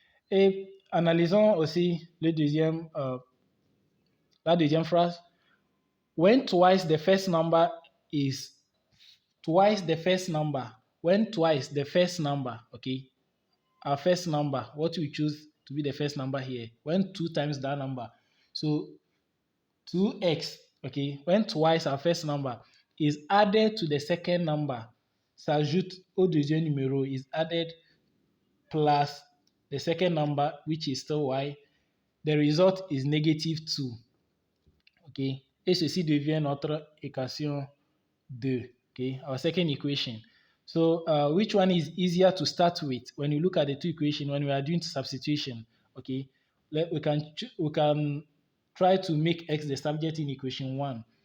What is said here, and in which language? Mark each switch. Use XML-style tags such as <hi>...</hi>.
<fr>Et analysons aussi la deuxième phrase.</fr> <en>When twice the first number is twice the first number. When twice the first number, okay? Our first number, what we choose to be the first number here. When two times that number. So 2x, okay? When twice our first number is added to the second number,</en> <fr>s'ajoute au deuxième numéro,</fr> <en>is added plus the second number, which is still y, the result is negative 2. Okay?</en> <fr>Et ceci devient notre équation 2.</fr> <en>Okay? Our second equation. So which one is easier to start with when you look at the two equations when we are doing substitution? Okay? We can try to make x the subject in equation 1.</en>